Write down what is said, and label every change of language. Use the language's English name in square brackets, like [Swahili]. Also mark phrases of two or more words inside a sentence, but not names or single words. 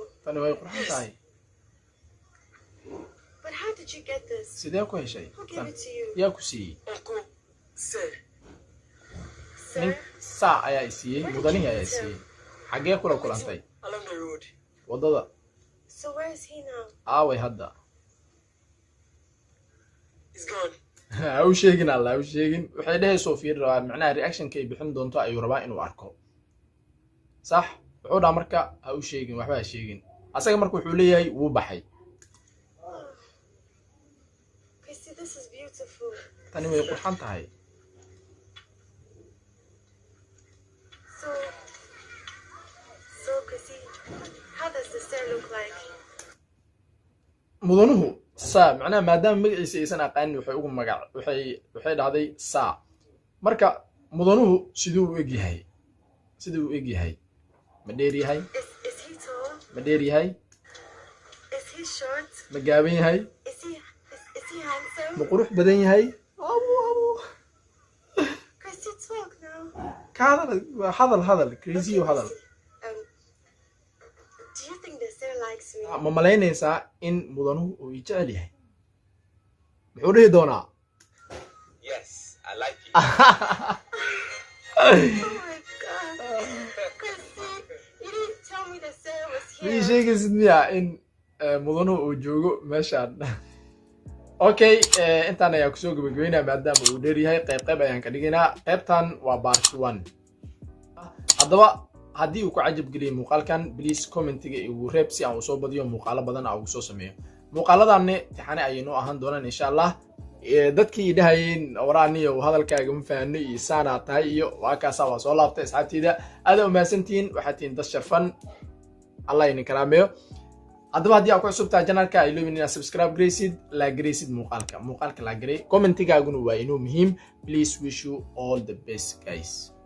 [Somali] tani way qurxan tahay [English] But how did you get this? [Somali] sidee ku heshay [English] Who gave it to you? [Somali] yaa ku siiyey [English] Uncle, sir. [Somali] nin [English] Sir? [Somali] saa ayaa i siiyey mudanihi ayaa i siiyey xaggee kula kulantay [English] Along the road. [Somali] waddada [English] So where is he now? [Somali] aaway hadda [English] He's gone. [Somali] ha u sheegin alla ha u sheegin waxay dhehayso fiir rabaa macnaha reactionka ay bixin doonto ayuu rabaa inuu arko sax wuxuu dhaa marka ha u sheegin waxba ha sheegin asaga marka wuxuu leeyahay wuu baxay [English] Chrissy, this is beautiful. [Somali] tani way qurxan tahay [English] So Chrissy, how does the stair look like? [Somali] mudanuhu saa macnaha maadaama magaciisa aysan aqaanin waxay ugu magac waxay dhahday saa marka mudanuhu siduu u eg yahay ma dheer yahay [English] Is he tall? [Somali] ma dheer yahay [English] Is he short? [Somali] ma gaaban yahay [English] Is he handsome? [Somali] ma qurux badan yahay [English] Chrissy, talk now. [Somali] ka hadal crazy hadal [English] Do you think the stair likes me? [Somali] ma malaynaysaa in mudanuhu uu i jecel yahay muxuu dhihi doonaa [English] Yes, I like it. Oh my god. Chrissy, you didn't tell me the stair was [Somali] ma ii [English] here. [Somali] sheegaysid miya in mudanuhu uu joogo meeshaan okay intaan ayaa kusoo gabagabeynaa maadaama uu dheer yahay qayb ayaan ka dhigaynaa qaybtan waa part 1 haddaba haddii uu ku cajab geliyay muuqaalkan please commentiga igu reeb si aan u soo badiyo muuqaalo badan aan ugu soo sameeyo muuqaaladaanne tixane ayay noo ahaan doonaan [Arabic] إن شاء الله [Somali] dadkii dhahayeen waraaniyo hadalkaaga ma fahanay iyo saana tahay iyo waa kaasa waa soo laabtay asxaabteyda aad u mahadsantiin waxaad tihiin dad sharfan Allah idin karaameeyo haddaba haddii aad ku cusubtahay channelka ay leeyihiin inaad subscribe gareysid la gareysid muuqaalka la garey commentigaaguna waa inuu muhiim [English] please wish you all the best guys